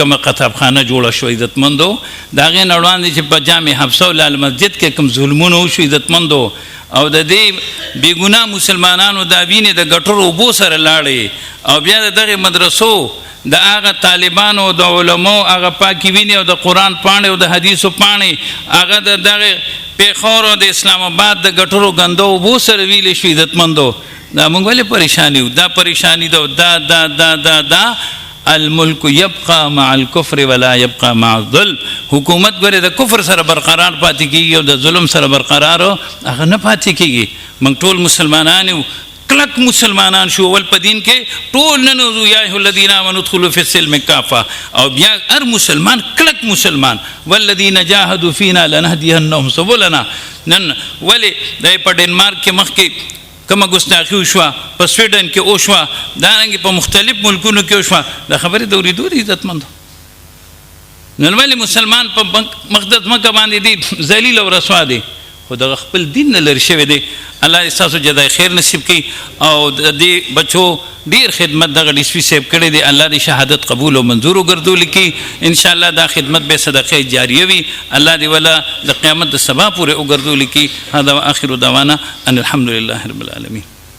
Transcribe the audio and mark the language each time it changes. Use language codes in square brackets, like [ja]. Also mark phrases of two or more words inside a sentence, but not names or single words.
[ps] کومه قصابخانه جوړه شو عزتمندو، د هغې نه وړاندې چې په جامع حفصه لال مسجد کې کوم ظلمونه وشو عزتمندو، او د دې بېګناه مسلمانانو دا وینې د ګټرو اوبو سره لاړې، او بیا د دغې مدرسو د هغه طالبانو د علماو هغه پاکې وینې او د قرآن پاڼې او د حدیثو پاڼې هغه د دغې پېښور او د اسلام آباد د ګټرو ګندو اوبو سره ویلې شو عزتمندو. دا موږ ولې پریشانی وو؟ دا پریشانی ده دا دا دا دا دا [ar] الملک یبقى مع الكفر ولا يبقى مع الظلم. [ps] حکومت ګوره د کفر سره برقرار پاتې کېږي او د ظلم سره برقرار هغه نه پاتې کېږي. موږ ټول مسلمانان یو، کلک مسلمانان شو، اول په دین کې ټول ننوځو [ar] یا ایها الذین آمنوا ادخلوا فی السلم کافه، [ps] او بیا هر مسلمان کلک مسلمان [ar] والذین جاهدوا فینا لنهدینهم سبلنا. [ps] نن ولې د په ډنمارک کې مخکې کومه ګستاخي وشوه، په سویډن کې وشوه، دارنګې په مختلف ملکونو کې وشوه، دا خبرې د اورېدو دي عزتمندو. نن ولې مسلمان په مقدس مکه باندې دی ذلیل او رسوا دی، خو دغه خپل دین نه لرې شوی دی. الله ستاسو جزای خیر نصیب کړي او د دې بچو ډېر خدمت دغه ډي سي پي صاحب کړی دی. الله دې شهادت قبول او منظور وګرځولي کړي. انشاءالله دا خدمت به صدقه جاریه وي. الله دې ولا د قیامت د سبا پورې وګرځولي کړي. [ar] هذا واخر دعوانا ان الحمد لله رب العالمین.